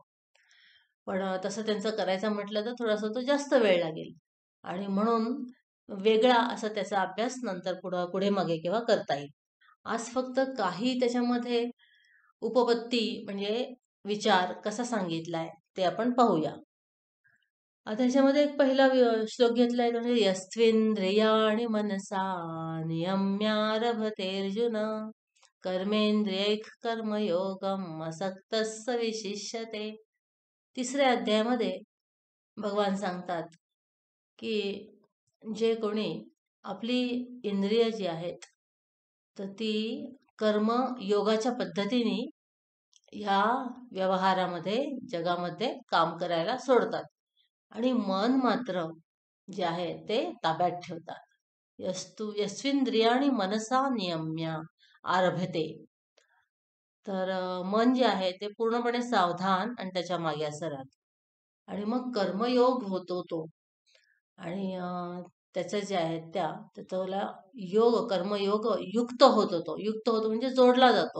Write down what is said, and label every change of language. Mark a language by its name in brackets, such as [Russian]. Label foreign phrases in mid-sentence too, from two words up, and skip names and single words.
[Marathi] पण तसं त्यांचं करायचं म्हटलं तर थोडासा तो जास्त वेळ लागेल आणि म्हणून वेगळा असा त्याचा अभ्यास नंतर पुढे मागे केव्हा करता येईल. आज फक्त काही त्याच्यामध्ये उपपत्ती म्हणजे विचार कसा सांगितलाय ते आपण पाहूया. आता ह्याच्यामध्ये एक पहिला श्लोक घेतलाय म्हणजे [Sanskrit] यस्त्विंद्रियाणि मनसा नियम्यारभते अर्जुन कर्मेंद्रियैः कर्मयोगम असक्तस्य विशिष्यते. [Marathi] तिसऱ्या अध्यायामध्ये भगवान सांगतात की जे कोणी आपली इंद्रिय जी आहेत तर ती कर्म योगाच्या पद्धतीने ह्या व्यवहारामध्ये जगामध्ये काम करायला सोडतात आणि मन मात्र जे आहे ते ताब्यात ठेवतात. [Sanskrit] यस्विंद्रियाणि मनसा नियम्य आरभते. [Marathi] तर मन जे आहे ते पूर्णपणे सावधान आणि त्याच्या मागे असं राहतं आणि मग कर्मयोग होतो तो आणि त्याचं जे आहे त्याला कर्मयोग युक्त होतो. तो युक्त होतो म्हणजे जोडला जातो.